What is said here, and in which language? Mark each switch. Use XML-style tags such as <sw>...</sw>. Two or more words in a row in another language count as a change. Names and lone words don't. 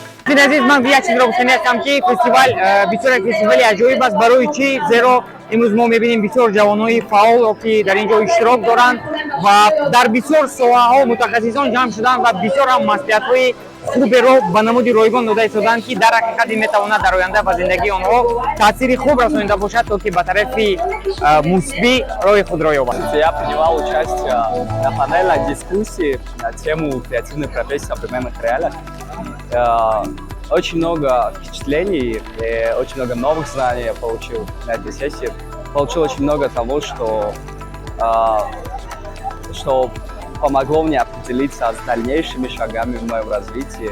<tg>Финансист мангияти робусенятам ки фестиваль бисёр фестивали аҷоиб аст барои чи зеро имрӯз мо мебинем бисёр ҷавонои фаъол ки дар ин ҷо иштирок доранд ва дар бисёр соҳаҳо мутахассисон ҷамъ шуданд ва бисёр ҳам маслиҳатҳои хуберо ба намуди ройгон дода истоданд ки дар ҳақиқат ин метавонад дар оянда ба зиндагии онҳо таъсири хуб расонида бошад то ки ба тарафи мусбӣ роҳи худро ёбанд.</tg> <ru>Я принимал участие на панельной дискуссии на тему креативной профессии в современных реалиях. Очень много впечатлений и очень много новых знаний я получил на этой сессии. Получил очень много того, что помогло мне определиться с дальнейшими шагами в моем развитии.</ru>